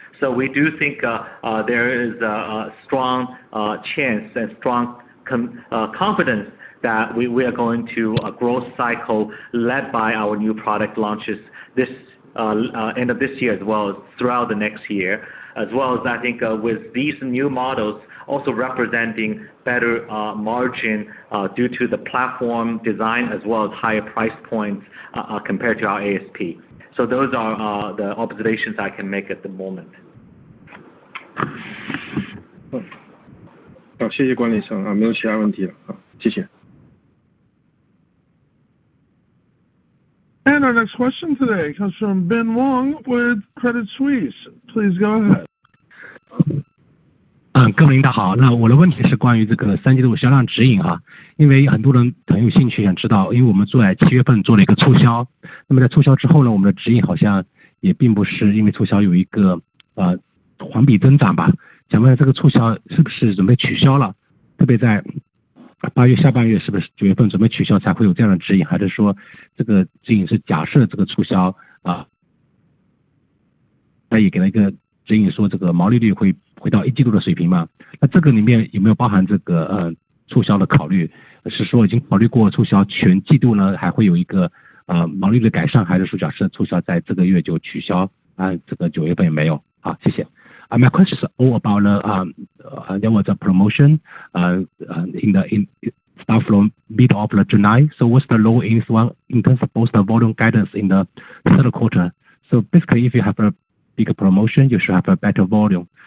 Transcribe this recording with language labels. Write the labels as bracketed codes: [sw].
[en] So we do think there is a strong chance and strong confidence that we are going to a growth cycle led by our new product launches this end of this year as well as throughout the next year, as well as I think with these new models also representing better margin due to the platform design as well as higher price points compared to our ASP. So those are the observations I can make at the moment. [zh] 好，谢谢管理层啊，没有其他问题了。好，谢谢。 And our next question today comes from Ben Wong with Credit Suisse. Please go ahead. 各位领导好，那我的问题是关于这个三季度销量指引啊，因为很多人很有兴趣想知道，因为我们在7月份做了一个促销，那么在促销之后呢，我们的指引好像也并不是因为促销有一个环比增长吧。想问这个促销是不是准备取消了？特别在8月下半月，是不是9月份准备取消才会有这样的指引？还是说这个指引是假设这个促销他也给了一个指引说这个毛利率会回到1季度的水平嘛？那这个里面有没有包含这个促销的考虑？是说已经考虑过促销全季度呢，还会有一个毛利率的改善，还是说假设促销在这个月就取消这个9月份也没有？好，谢谢。 [en] My question is all about there was a promotion in start from mid of July. So what's the low in terms of both the volume guidance in the third quarter? So basically, if you have a bigger promotion, you should have a better volume.